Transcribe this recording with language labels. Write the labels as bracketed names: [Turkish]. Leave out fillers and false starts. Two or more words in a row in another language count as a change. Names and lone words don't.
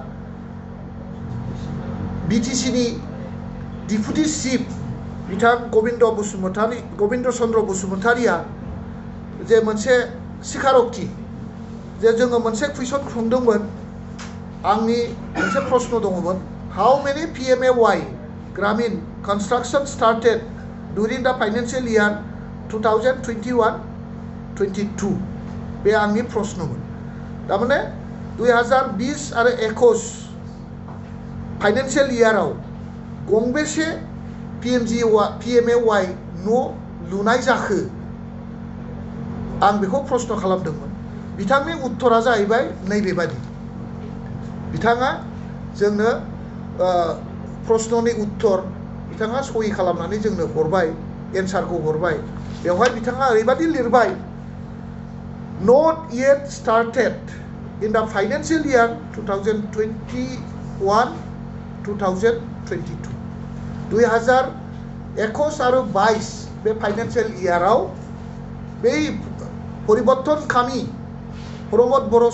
[Bodo] BTC नि डिपुटि चिफ बिथां गबिन्द चन्द्र बसुमतारिया जे मोनसे स्वीकारथि जे जोङो मोनसे कुइसन सोंदोंमोन आंनि मोनसे प्रश्न दङमोन [English] How many [Bodo] PMAY ग्रामीण [English] construction started during the financial year [Bodo] 2021-22 बे आंनि प्रश्नमोन तारमाने 2020 आरो 21 फाइनेंशियल इयाराव गंबेसे PMAY न' लुनाय जाखो आं बेखौ प्रश्न खालामदोंमोन बिथांनि उत्तरा जाहैबाय नैबेबादि बिथाङा जोंनो प्रश्ननि उत्तर बिथाङा सही खालामनानै जोंनो हरबाय एन्सारखौ हरबाय बेवहाय बिथाङा ओरैबादि लिरबाय [English] not yet started in the financial year [Bodo] 2021-2022 2021 आरो 22 बे फाइनेंशियल इयाराव बे परिबर्तनखामी प्रमोद